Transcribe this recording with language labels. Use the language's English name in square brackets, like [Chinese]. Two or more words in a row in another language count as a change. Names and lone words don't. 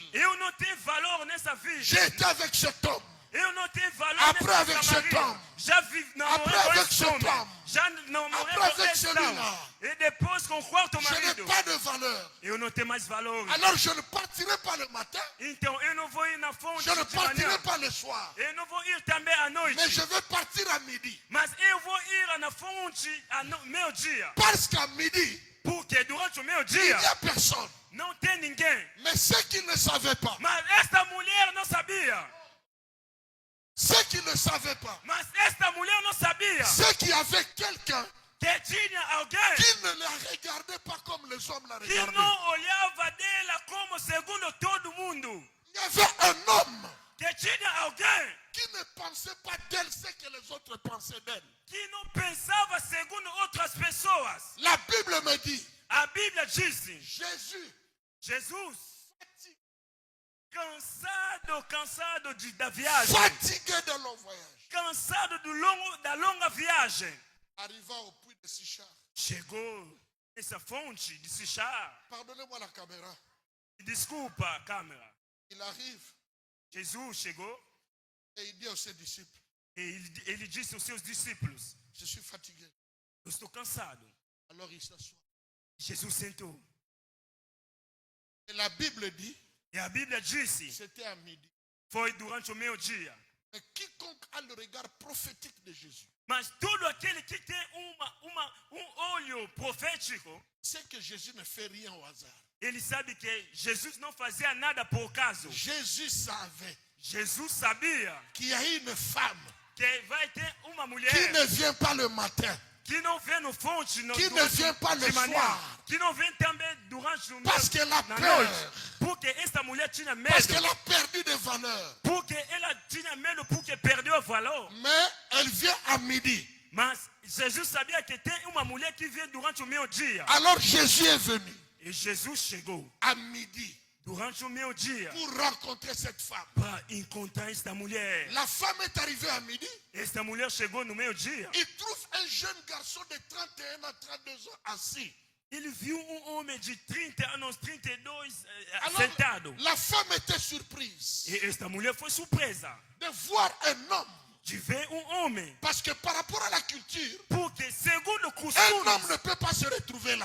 [Portuguese] eu não tenho valor nessa vida. [French] J'ai été avec cet homme. [Portuguese] Eu não tenho valor [French] Après [Portuguese] nessa [French] avec cet Samaria. homme. [Portuguese] Já vivi namorei [French] Après [Portuguese] com [French] avec [Portuguese] esse [French] cet [Portuguese] homem. [French] homme. [Portuguese] Já namorei [French] Après [Portuguese] com [French] avec [Portuguese] esse [French] celui-là. [Portuguese] homem. E depois com o quarto [French] Je n'ai [Portuguese] marido. [French] pas de valeur. [Portuguese] Eu não tenho mais valor. [French] Alors je ne partirai pas le matin. [Portuguese] Então eu não vou ir na fonte [French] Je ne [Portuguese] de manhã. [French] partirai pas le soir. [Portuguese] Eu não vou ir também à noite. [French] Mais je vais partir à midi. [Portuguese] Mas eu vou ir na fonte ao meio-dia. [French] Parce qu'à midi, [Portuguese] Porque durante o [French] il [Portuguese] meio-dia [French] n'y a personne. [Portuguese] não tem ninguém. [French] Mais ceux qui ne savaient pas, [Portuguese] Mas esta mulher não sabia. [French] ceux qui ne savaient pas, [Portuguese] Mas esta mulher não sabia [French] ceux qui avaient quelqu'un [Portuguese] que tinha alguém [French] qui ne la regardait pas comme les hommes la [Portuguese] que [French] regardaient. [Portuguese] não olhava dela como segundo todo mundo. [French] Il y avait un homme [Portuguese] Que tinha alguém [French] qui ne pensait pas d'elle ce que les autres pensaient d'elle. [Portuguese] que não pensava segundo outras pessoas. [French] La Bible me dit, [Portuguese] A Bíblia disse, [French] Jésus, [Portuguese] Jesus, cansado da viagem, [French] fatigué de long voyage, [Portuguese] cansado da longa viagem, [French] arriva au puits de Sichar. [Portuguese] chegou nessa fonte de Sichar. [French] Pardonnez-moi la caméra. [Portuguese] Desculpa a câmera. [French] Il arrive [Portuguese] Jesus chegou [French] et il dit à ses disciples, [Portuguese] e ele disse aos seus discípulos, [French] je suis fatigué. [Portuguese] eu estou cansado. [French] Alors il s'assoit. [Portuguese] Jesus sentou. [French] Et la Bible dit, [Portuguese] E a Bíblia disse, [French] c'était à midi. [Portuguese] foi durante o meio-dia. [French] Mais quiconque a le regard prophétique de Jésus, [Portuguese] Mas todo aquele que tem olho profético, [French] c'est que Jésus ne fait rien au hasard. [Portuguese] ele sabe que Jesus não fazia nada por acaso. [French] Jésus savait [Portuguese] Jesus sabia [French] qu'il y a une femme [Portuguese] que vai ter uma mulher [French] qui ne vient pas le matin, [Portuguese] que não vem no fonte, [French] qui ne vient pas le soir, [Portuguese] que não vem também durante o [French] parce qu'elle a [Portuguese] na [French] peur, [Portuguese] noite. Porque esta mulher tinha [French] parce [Portuguese] medo. [French] qu'elle a perdu des valeurs. [Portuguese] Porque ela tinha medo porque perdeu o valor. [French] Mais elle vient à midi. [Portuguese] Mas Jesus sabia que tem uma mulher que vem durante o meio-dia. [French] Alors Jésus est venu [Portuguese] E Jesus chegou [French] à midi [Portuguese] durante o meio-dia [French] pour rencontrer cette femme. [Portuguese] para encontrar esta mulher. [French] La femme est arrivée à midi. [Portuguese] Esta mulher chegou no meio-dia. [French] Il trouve un jeune garçon de 31 à 32 ans assis. [Portuguese] Ele viu homem de 30 anos, 32 [French] Alors, [Portuguese] sentado. [French] la femme était surprise [Portuguese] E esta mulher foi surpresa [French] de voir un homme. [Portuguese] de ver homem. [French] Parce que par rapport à la culture, [Portuguese] Porque, segundo [French] un [Portuguese] costumes, [French] homme ne peut pas se retrouver là.